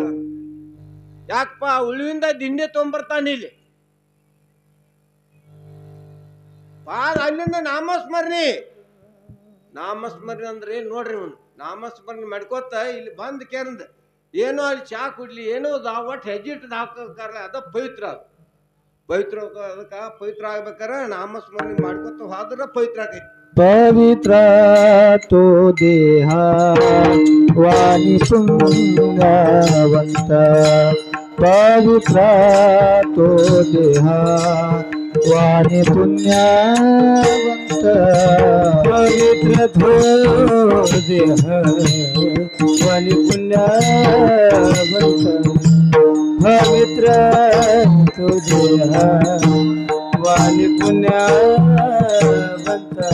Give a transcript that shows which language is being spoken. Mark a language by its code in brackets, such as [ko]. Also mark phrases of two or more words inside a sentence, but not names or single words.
[kn] ಯಾಕಪ್ಪ ಉಳಿವಿಂದ ದಿಂಡೆ ತೊಗೊಂಬರ್ತಾನೆ ಇಲ್ಲಿ ಅಲ್ಲಿಂದ ನಾಮಸ್ಮರಣೆ ಅಂದ್ರೆ ಏನು ನೋಡ್ರಿ ಇವನು. ನಾಮಸ್ಮರಣೆ ಮಾಡ್ಕೋತ ಇಲ್ಲಿ ಬಂದ್ ಕೇರಂದ ಏನೋ ಅಲ್ಲಿ ಚಾ ಕುಡ್ಲಿ ಏನೋ ಒಟ್ಟು ಹೆಜ್ಜಿಟ್ಟು ಹಾಕೋಕಾರಲ್ಲ ಅದ ಪವಿತ್ರ. ಪವಿತ್ರ ಅದಕ್ಕೆ ಪವಿತ್ರ ಆಗ್ಬೇಕಾರ ನಾಮಸ್ಮರಣೆ ಮಾಡ್ಕೊತ ಹೋದ್ರ ಪವಿತ್ರ ಆಗೈತಿ. [mr] पवित्र तो देहा वाणी पुण्यवंत पवित्र तो देहा वाणी पुण्यवंत पवित्र तो देहा वाणी पुण्यवंत पवित्र तो देहा वाणी पुण्यवंत